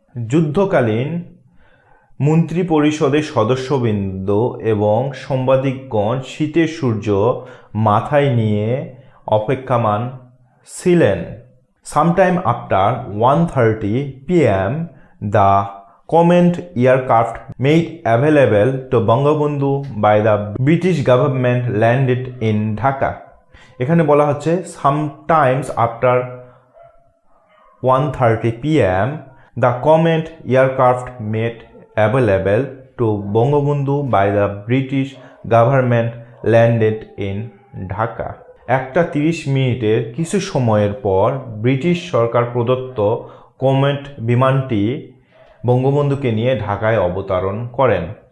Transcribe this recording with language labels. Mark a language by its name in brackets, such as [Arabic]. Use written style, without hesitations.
[Bangla] যুদ্ধকালীন মন্ত্রী পরিষদের সদস্যবৃন্দ এবং সাংবাদিকগণ শীতের সূর্য মাথায় নিয়ে অপেক্ষমান ছিলেন। [English] Sometime after 1:30 PM the comet aircraft made available to Bangabandhu by the British government landed in Dhaka. [Bangla] এখানে বলা হচ্ছে [English] Sometimes after 1:30 PM the comet aircraft made available to Bangabandhu by the British government landed in Dhaka. [Bangla] 1:30 কিছু সময়ের পর British সরকার প্রদত্ত comet বিমানটি বঙ্গবন্ধুকে নিয়ে ঢাকায় অবতরণ করেন।